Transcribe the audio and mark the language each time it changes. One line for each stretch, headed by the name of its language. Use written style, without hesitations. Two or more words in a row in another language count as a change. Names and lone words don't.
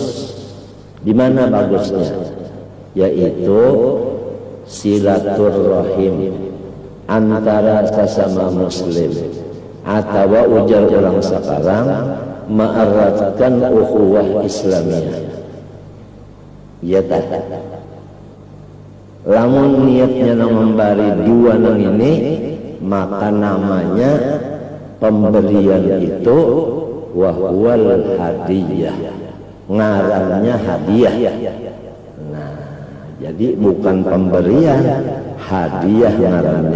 Indonesian: Di mana bagusnya? Yaitu silaturahim antara sesama muslim, atau ujar orang sekarang mengeratkan ukhuwah Islamiyah. Ya tak.
Banjar: Lamun niatnya memberi dua nang ini, maka namanya pemberian itu
Arabic: وهو الهدية,
Banjar: ngarannya hadiah. Nah, jadi bukan pemberian, hadiah ngarannya.